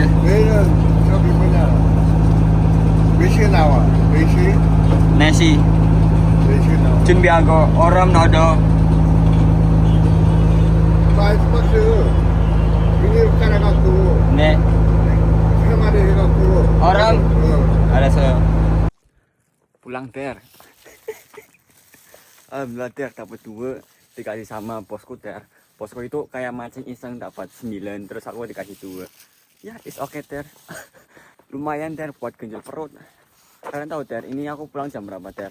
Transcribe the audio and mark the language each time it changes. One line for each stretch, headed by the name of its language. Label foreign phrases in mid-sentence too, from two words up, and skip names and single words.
Korean: 내일은 저기 뭐냐. 몇 시에 나와? 4시? 4시. 4시에 나와. 준비하고, 얼음 넣어줘. 그 아이스박스 비닐 깔아갖고 네, 생활에 해갖고 얼음? 알았어요.
Indonesian: Pulang ter. Alhamdulillah ter dapat 2 dikasih sama bosku ter. Bosku itu kayak mancing iseng dapat 9 terus aku dikasih 2. Ya,
English: it's okay
Indonesian: ter. Lumayan ter buat genjel perut. Kalian tahu ter, ini aku pulang jam berapa ter?